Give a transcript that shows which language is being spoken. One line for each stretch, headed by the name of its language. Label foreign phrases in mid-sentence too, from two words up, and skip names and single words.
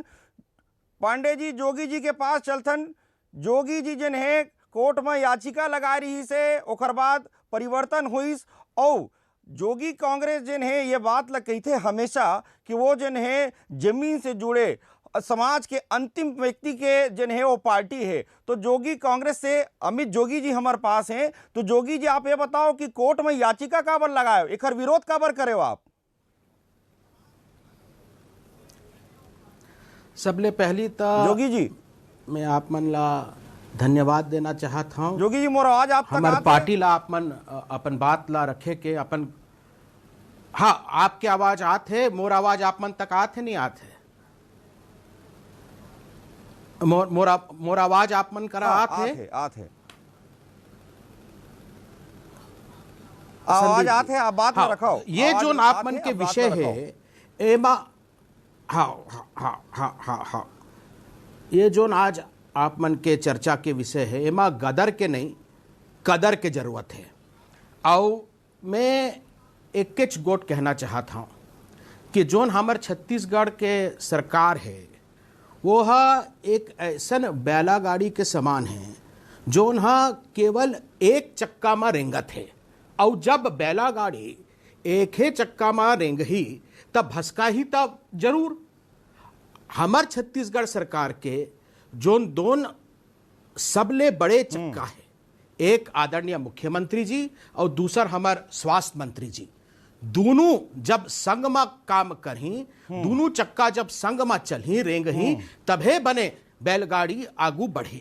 Chhattisgarhi: पांडे जी, जोगी जी के पास चलथन। जोगी जी जिन है कोर्ट में याचिका लगा रही से, ओकर बाद परिवर्तन हुई, और जोगी कांग्रेस जिन है ये बात लग कही थे हमेशा कि वो जिन है जमीन से जुड़े समाज के अंतिम व्यक्ति के जिन है वो पार्टी है। तो जोगी कांग्रेस से अमित जोगी जी हमारे पास हैं, तो जोगी जी आप ये बताओ कि कोर्ट में याचिका काबर लगाए, एक विरोध काबर करे हो आप? सबले पहली तो जोगी जी मैं आप मन ला धन्यवाद देना चाहता हूँ। जोगी जी मोर आवाज आप तक हमार आत है? पार्टी ला आप मन अपन बात ला रखे के अपन, हाँ आपके आवाज आत है, मोर आवाज आप मन तक आत है नहीं आत है? मोर आवाज आप मन करा हाँ, आत है? आत है आवाज संदीप आत जी। है, आप बात में हाँ, रखो। ये आवाज जो आत आप मन है, के आप बात विषय में रखो। है एमा, हाँ हाँ हाँ हाँ हाँ हाँ, ये जो आज आप मन के चर्चा के विषय है एमा गदर के नहीं कदर के जरूरत है। और मैं एक किच गोट कहना चाहता हूँ कि जोन हमार छत्तीसगढ़ के सरकार है वो एक ऐसन बैलागाड़ी के समान है जोन केवल एक चक्का में रेंगत है। और जब बैलागाड़ी एक ही चक्का में रेंग ही तब भसका ही तब जरूर। हमार छत्तीसगढ़ सरकार के जोन दोन सबले बड़े चक्का है, एक आदरणीय मुख्यमंत्री जी और दूसर हमार स्वास्थ्य मंत्री जी, दोनों जब संग में काम करही, दोनों चक्का जब संग में चलही रेंगही तभे बने बैलगाड़ी आगू बढ़ी।